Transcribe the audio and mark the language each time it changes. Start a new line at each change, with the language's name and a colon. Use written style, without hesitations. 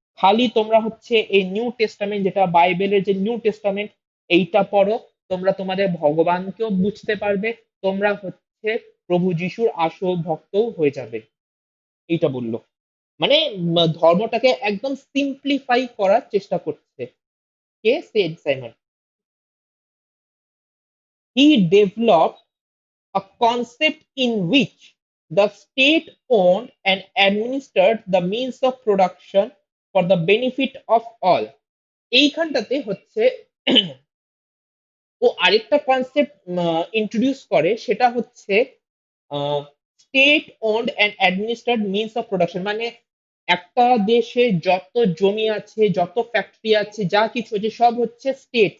Bangla: খালি তোমরা হচ্ছে এই নিউ টেস্টামেন্ট, যেটা বাইবেলের যে নিউ টেস্টামেন্ট, এইটা পড়ো, তোমরা তোমাদের ভগবানকেও বুঝতে পারবে, তোমরা হচ্ছে প্রভু যিশুর আসল ভক্তও হয়ে যাবে। এইটা বললো। মানে ধর্মটাকে একদম সিম্পলিফাই করার চেষ্টা করছে কে? Shed Simon.
English: He developed a concept in which the state owned and administered the means of production for the benefit of all।
Bangla: এইখানটাতে হচ্ছে ও আরেকটা কনসেপ্ট ইন্ট্রোডিউস করে, সেটা হচ্ছে state owned and অ্যাডমিনিস্ট্রেড means of production. মানে একটা দেশে যত জমি আছে, যত ফ্যাক্টরি আছে, যা কিছু আছে, সব হচ্ছে স্টেট।